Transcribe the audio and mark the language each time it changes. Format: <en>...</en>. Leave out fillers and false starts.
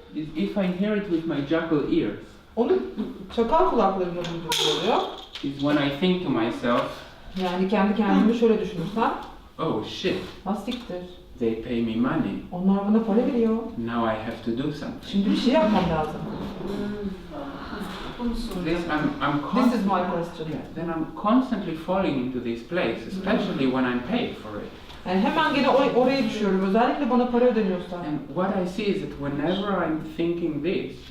<en>is if I hear it with my jackal ears,</en> <tr>onu çakal kulaklarında duyduğum oluyor.</tr> <en>is when I think to myself,</en> <tr>Yani kendi kendime şöyle düşünürsem,</tr> <en>oh shit,</en> <tr>lastiktir.</tr> <en>they pay me money,</en> <tr>Onlar bana para veriyor.</tr> <en>now I have to do something.</en> <tr>Şimdi bir şey yapmam lazım.</tr> <en>This is my question. Then I'm constantly falling into this place, especially when I'm paid for it.</en> <tr>Yani hemen gene oraya düşüyorum. Özellikle bana para ödeniyorsa.</tr> <en>And what I see is that whenever I'm thinking this,</en>